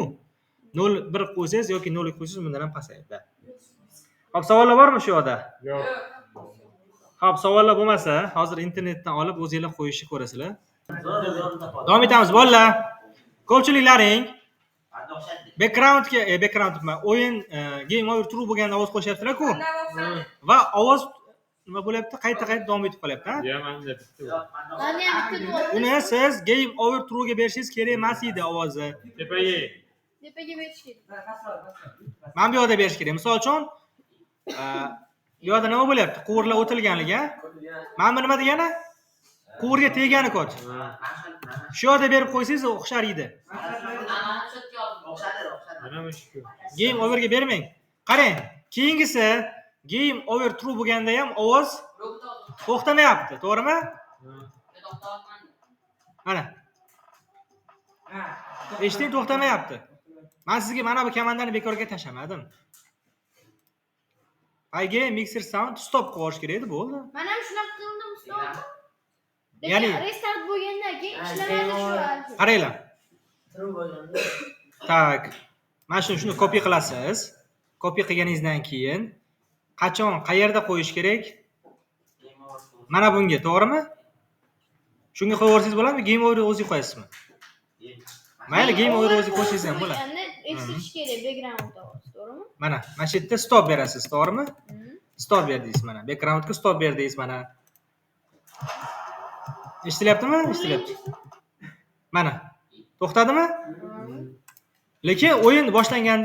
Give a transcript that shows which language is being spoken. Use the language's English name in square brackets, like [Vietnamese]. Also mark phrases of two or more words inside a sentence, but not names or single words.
[Uzbek] 0.1 qo'ysangiz yoki 0.2 qo'ysangiz bundan ham pasayadi. Xo'p, savollar bormi shu yoqda? yo'q. Xo'p, savollar bo'lmasa, hozir internetdan olib o'zingizlar qo'yishni ko'rasizlar. Davom etamiz, bolalar. Ko'pchiliklaring backgroundga, o'yin [English] game over true [Uzbek] bo'lganda ovoz qo'shyaptilar-ku. Va ovoz nima bo'lyapti? Qayta-qayta davom etib qolyapti, ha? Yo'q, menda bitta bor. Mani ham bitta bor. Uni siz [English] game over true [Uzbek] ga berishingiz kerak emas edi ovozni. Tepaga. Tepaga berish kerak. Mana bu yoqda berish kerak. Misol uchun, bu yoqda nima bo'lyapti? Quvurlar o'tilganligi. Mana bu nima degani? Quvurga tegani kod. Shu yoqda berib qo'ysangiz o'xshar edi. Mana shu. [English] Game over [Uzbek] ga bermang. Qarang, keyingisi [English] game over true [Uzbek] bo'lganda ham ovoz to'xtamayapti, to'g'rimi? Mana. Eshiting, to'xtamayapti. Men sizga mana bu komandani bekorga tashlamadim. [English] Pygame mixer sound stop [Uzbek] qo'yish kerak edi, bo'ldi. Men ham shunaqa qildim, stop. Ya'ni restart bo'lgandan keyin ishlamadi shu. qaranglar. Tak. Mana shuni copy qilasiz. Copy qilganingizdan keyin qachon, qayerda qo'yish kerak? Mana bunga, to'g'rimi? Shunga qo'yib yuborsangiz bo'ladimi? [English] Game over [Uzbek] o'zingiz qo'yasizmi? Mayli, [English] game over [Uzbek] o'zingiz qo'ysangiz ham bo'ladi. Eshitish kerak background ovoz, to'g'rimi? Mana shu yerda stop berasiz, to'g'rimi? Stop berdingiz mana. Backgroundga stop berdingiz mana. Eshitilyaptimi? Eshitilyapti. Mana. To'xtadimi? Lekin o'yin boshlanganda